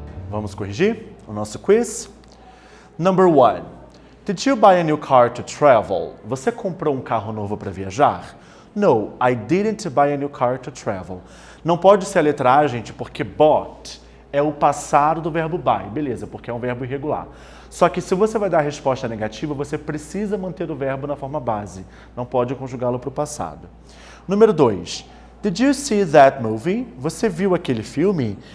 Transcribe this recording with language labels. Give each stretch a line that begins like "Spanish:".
Portuguese: Vamos corrigir o nosso quiz.
English: Number 1. Did you buy a new car to travel?
Portuguese: Você comprou um carro novo para viajar?
English: No, I didn't buy a new car to travel.
Portuguese: Não pode ser a letra A, gente, porque bought é o passado do verbo buy. Beleza, porque é um verbo irregular. Só que se você vai dar a resposta negativa, você precisa manter o verbo na forma base. Não pode conjugá-lo para o passado. Número 2.
English: Did you see that movie?
Portuguese: Você viu aquele filme?